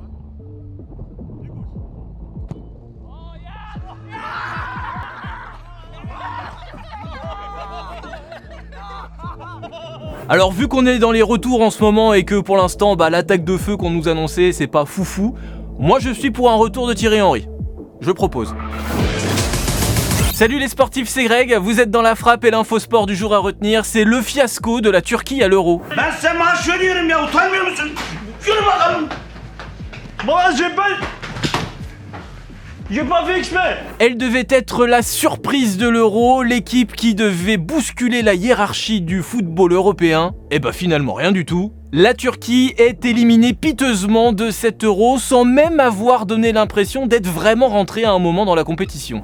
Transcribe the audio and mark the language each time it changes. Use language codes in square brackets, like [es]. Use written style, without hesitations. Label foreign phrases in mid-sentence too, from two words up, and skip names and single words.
[fr] Alors vu qu'on est dans les retours en ce moment et que pour l'instant l'attaque de feu qu'on nous annonçait c'est pas foufou, moi je suis pour un retour de Thierry Henry. Je propose. Salut les sportifs, c'est Greg, vous êtes dans la frappe et l'infosport du jour à retenir, c'est le fiasco de la Turquie à l'Euro. [tr] Ben size maaş veriyorum ya, utanmıyor musun? Yürü bakalım. [fr] Moi j'ai pas fait exprès. Elle devait être la surprise de l'Euro, l'équipe qui devait bousculer la hiérarchie du football européen. Et finalement rien du tout. La Turquie est éliminée piteusement de cet Euro sans même avoir donné l'impression d'être vraiment rentrée à un moment dans la compétition.